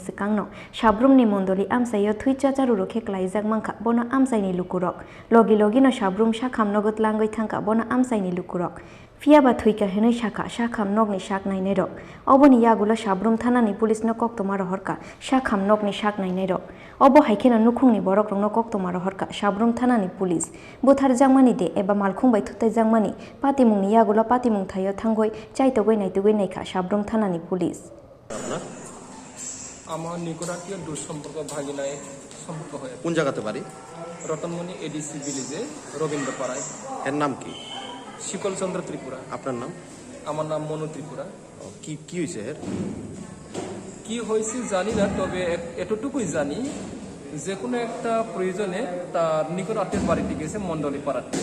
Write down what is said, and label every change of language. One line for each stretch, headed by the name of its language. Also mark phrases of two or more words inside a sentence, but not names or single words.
Kok Borok: sikangno Sabrumni Mondoli Amsayo Thui Chacharuro Kheklai Jangmangkha bono Amsaini Lukurok Logi no Sabrum Shakham nogot langoi thangka bono Amsaini Lukurok Fiaba Thuika henui Shakham nogni shak nainero Oboni yagulo Sabrum Thanani Police no koktomaro horka Shakham nogni shak nainero Obo haikena nukhungni borok rongno koktomaro horka Sabrum Thanani Police Buthar jangmani de eba malkhungbai thutai jangmani patimungni yagulo patimung thayo thangoi chaitogoi naitugoi naikha Sabrum Thanani Police
Bangla: আমার নিকটাত্মীয় দুঃসম্পর্ক ভাগিনায় সম্পর্ক হয়ে কোন জায়গাতে বাড়ি? রতনমণি এডিসি ভিলেজে রবীন্দ্রপাড়ায়। এর নাম কি? শিকলচন্দ্র ত্রিপুরা। আপনার নাম? আমার নাম মনু ত্রিপুরা। কি কি হয়েছে এর? কি হয়েছে জানি না, তবে এতটুকুই জানি যে কোনো একটা প্রয়োজনে তার নিকট আত্মীয়ের বাড়িতে গেছে মণ্ডলী পাড়াতে।